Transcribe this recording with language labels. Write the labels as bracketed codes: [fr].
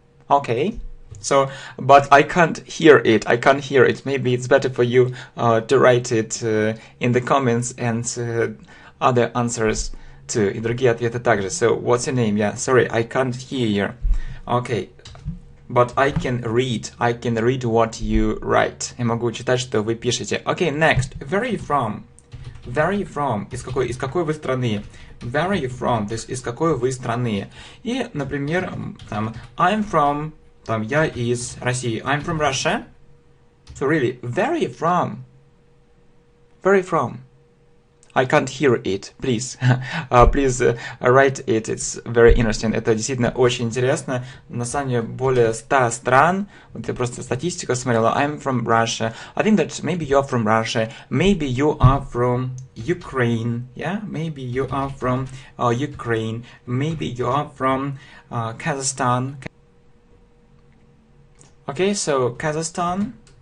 [en] Okay, so, but I can't hear it. Maybe it's better for you to write it in the comments and other answers too. [ru] И другие ответы также. [en] So, what's your name? Yeah, sorry, I can't hear you. Okay, but I can read what you write. [ru] Я могу читать, что вы пишете. [en] Okay, next. Where are you from? [ru] Из какой вы страны? [en] Where are you from? [ru] То есть, из какой вы страны? И, например, там, [en] I'm from, [ru] там, я из России. [en] I'm from Russia. So, really, where are you from? Where are you from? I can't hear it. Please, please write it. It's very interesting. [ru] Это действительно очень интересно. На самом деле, более 100 стран. Вот я просто статистику смотрела. [en] I'm from Russia. I think that maybe you're from Russia. Maybe you are from Ukraine. Yeah, maybe you are from Ukraine. Maybe you are from Kazakhstan. Okay, so Kazakhstan.